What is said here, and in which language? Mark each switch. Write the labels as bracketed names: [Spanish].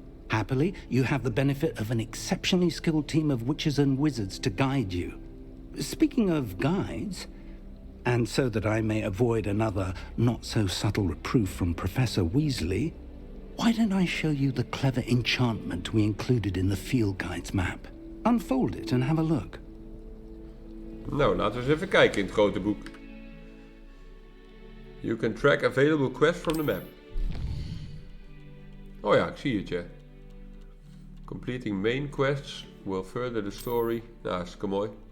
[English] Happily, you have the benefit of an exceptionally skilled team of witches and wizards to guide you. Speaking of guides, and so that I may avoid another not-so-subtle reproof from Professor Weasley, why don't I show you the clever enchantment we included in the field guide's map? Unfold it and have a look. [Dutch] Nou, laten we eens even kijken in het grote boek. [English] You can track available quests from the map. [Dutch] Oh ja, ik zie het, ja. [English] Completing main quests will further the story. [Dutch] Nou, hartstikke mooi.